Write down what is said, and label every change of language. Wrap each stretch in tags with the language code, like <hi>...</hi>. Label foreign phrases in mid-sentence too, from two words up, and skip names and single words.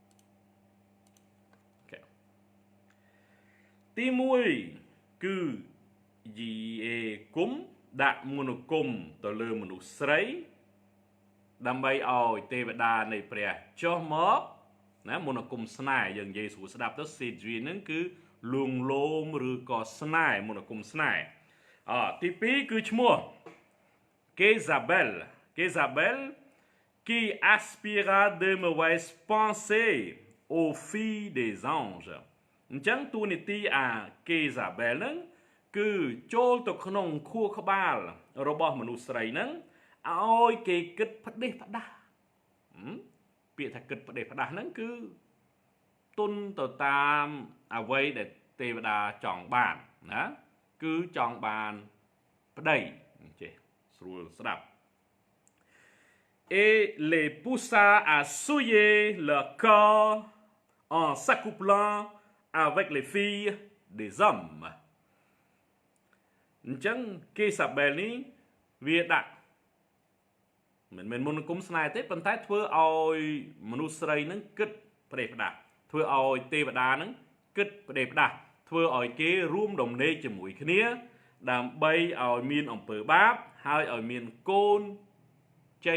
<km>អូខេទី1គឺយីអេគុំដាក់មន្តអាគមទៅលើមនុស្សស្រីដើម្បីឲ្យទេវតានៃព្រះចុះមកណាមន្តអាគមស្នេហ៍យើងនិយាយស្រួលស្ដាប់ទៅសេជីហ្នឹងគឺលួងលោមឬក៏ស្នេហ៍មន្តអាគមស្នេហ៍ទី2គឺឈ្មោះ Jézabel</km> <fr>qui aspira de mauvaises pensées aux filles des anges</fr> <km>អញ្ចឹងតួនាទីអា Jézabel ហ្នឹងគឺចូលទៅក្នុងខួរក្បាលរបស់មនុស្សស្រីហ្នឹងឲ្យគេគិតផ្ដេសផ្ដាស់ពាក្យថាគិតផ្ដេសផ្ដាស់ហ្នឹងគឺទុនទៅតាមអ្វីដែលទេវតាចង់បានណាគឺចង់បានប្តីចេះស្រួលស្ដាប់</km> <fr>et les poussa à souiller leur corps en s'accouplant avec les filles des hommes</fr> <km>អញ្ចឹងគេសាបែលនេះវាដាក់មិនមែនមន្តអាគមស្នេហ៍ទេប៉ុន្តែធ្វើឲ្យមនុស្សស្រីនឹងគិតផ្ដេសផ្ដាស់ ធ្វើឲ្យទេវតានឹងគិតផ្ដេសផ្ដាស់ធ្វើឲ្យគេរួមដំណេកជាមួយគ្នាដើម្បីឲ្យមានអំពើបាបហើយឲ្យមានកូនចេញ</km>